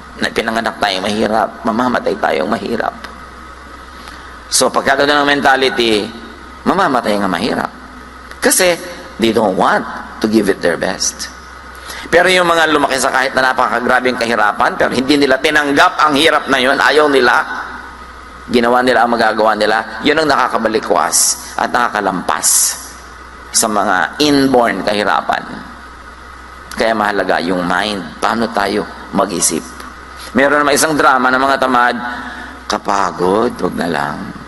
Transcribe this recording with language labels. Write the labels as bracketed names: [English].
[Filipino] Pinanganak tayong mahirap, mamamatay tayong mahirap. So pagka ng mentality, mamamatay nga mahirap. [English] Kasi they don't want to give it their best. [Filipino] Pero yung mga lumaki sa kahit na napakagrabing kahirapan, pero hindi nila tinanggap ang hirap na yun, ayaw nila, ginawa nila ang magagawa nila, yun ang nakakabalikwas at nakakalampas sa mga inborn kahirapan. Kaya mahalaga yung mind. Paano tayo mag-isip? Meron naman isang drama ng mga tamad, kapagod, wag na lang.